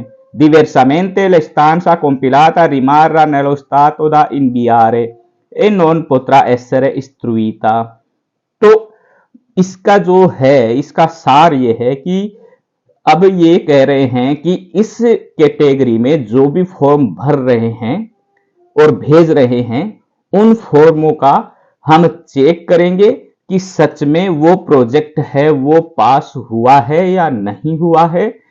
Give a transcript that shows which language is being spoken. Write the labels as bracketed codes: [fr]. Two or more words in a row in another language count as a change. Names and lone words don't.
[it] Diversamente, l'istanza compilata rimarrà nello stato da inviare e non potrà essere istruita। [hi] तो इसका जो है, इसका सार ये है कि अब ये कह रहे हैं कि इस कैटेगरी में जो भी फॉर्म भर रहे हैं और भेज रहे हैं, उन फॉर्मों का हम चेक करेंगे कि सच में वो प्रोजेक्ट है वो पास हुआ है या नहीं हुआ है।